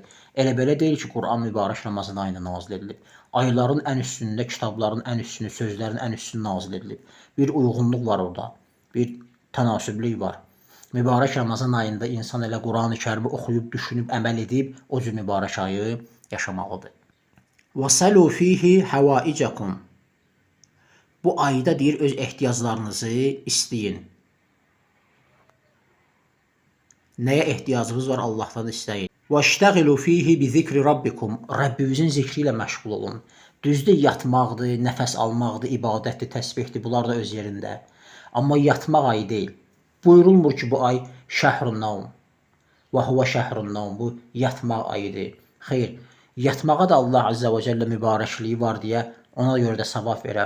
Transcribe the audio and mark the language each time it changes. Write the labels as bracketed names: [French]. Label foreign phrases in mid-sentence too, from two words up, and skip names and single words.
[Azerbaijani] Elə belə deyil ki, Qur'an mübarək Ramazan ayında nazil edilib. Ayların ən üstündə, kitabların ən üstünü, sözlərin ən üstünü nazil edilib. Bir uyğunluq var orada, bir tənasüblük var. Mübarək Ramazan ayında insan elə Qur'an-ı Kərimi oxuyub, düşünüb, əməl edib, o cür mübarək ayı yaşamalıdır. [Arabic] وَسَلُوا فِيهِ حَوَائِجَكُمْ. [Azerbaijani] Bu ayda deyir, öz ehtiyaclarınızı istəyin. Nəyə ehtiyacınız var, Allahdan istəyin. [Arabic] وَاشْتَغِلُوا فِيهِ بِذِكْرِ رَبِّكُمْ. [Azerbaijani] Rəbbinizin zikri ilə məşğul olun. Düzdür, yatmaqdır, nəfəs almaqdır, ibadətdir, təsbihdir, bunlar da öz yerində. Amma yatmaq ayı deyil. Buyurulmur ki, bu ay [Arabic] شهر نوم وهو شهر نوم, [Azerbaijani] bu yatmaq ayıdır. Xeyr, yatmağa da Allah [Arabic] عز وجل [Azerbaijani] mübarəkliyi var deyə ona görə də savab verər.